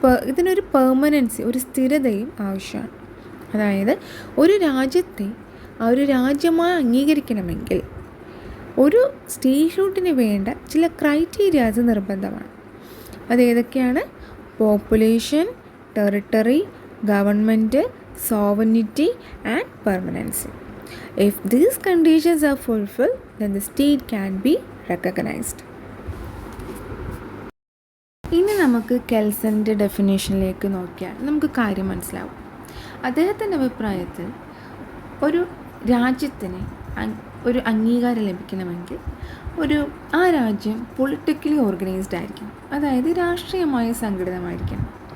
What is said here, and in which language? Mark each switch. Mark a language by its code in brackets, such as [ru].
[ml] ഇതിനൊരു പെർമനൻസി, ഒരു സ്ഥിരതയും ആവശ്യമാണ്. അതായത് ഒരു രാജ്യത്തെ ഒരു രാജ്യമായി അംഗീകരിക്കണമെങ്കിൽ ഒരു സ്റ്റേറ്റ്ഹുഡിന് വേണ്ട ചില ക്രൈറ്റീരിയാസ് നിർബന്ധമാണ്. അതേതൊക്കെയാണ്? [en] Population, territory, government, sovereignty and permanency. If these conditions are fulfilled, then the state can be recognized. [ml] ഇനി നമുക്ക് കെൽസൻ്റെ ഡെഫിനേഷനിലേക്ക് നോക്കിയാൽ നമുക്ക് കാര്യം മനസ്സിലാവും. അദ്ദേഹത്തിൻ്റെ അഭിപ്രായത്തിൽ ഒരു രാജ്യത്തിന് ഒരു അംഗീകാരം ലഭിക്കണമെങ്കിൽ ആ രാജ്യം പൊളിറ്റിക്കലി ഓർഗനൈസ്ഡ് ആയിരിക്കണം, അതായത് രാഷ്ട്രീയമായി സംഘടിതമായിരിക്കണം.